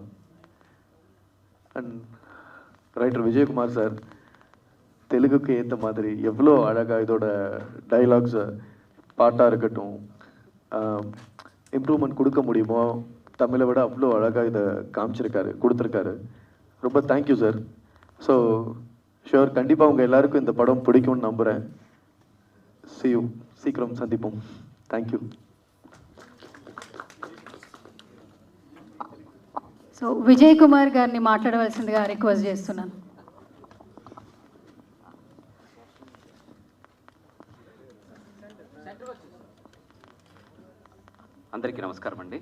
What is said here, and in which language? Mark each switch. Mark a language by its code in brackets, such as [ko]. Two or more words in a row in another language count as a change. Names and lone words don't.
[en] and writer [ta] விஜயகுமார் சார் தெலுங்குக்கு ஏற்ற மாதிரி எவ்வளோ அழகாக இதோட டைலாக்ஸை, பாட்டாக இருக்கட்டும், இம்ப்ரூவ்மெண்ட் கொடுக்க முடியுமோ தமிழை விட அவ்வளோ அழகாக இதை கொடுத்துருக்காரு. ரொம்ப [en] thank you sir. so sure, [ta] கண்டிப்பாக உங்கள் எல்லாருக்கும் இந்த படம் பிடிக்கும்னு நம்புகிறேன். [en] See you, [ta] சீக்கிரம் சந்திப்போம். தேங்க்யூ. [te] సో విజయ్ కుమార్ గారిని మాట్లాడవలసిందిగా రిక్వెస్ట్ చేస్తున్నాను. అందరికీ నమస్కారం అండి.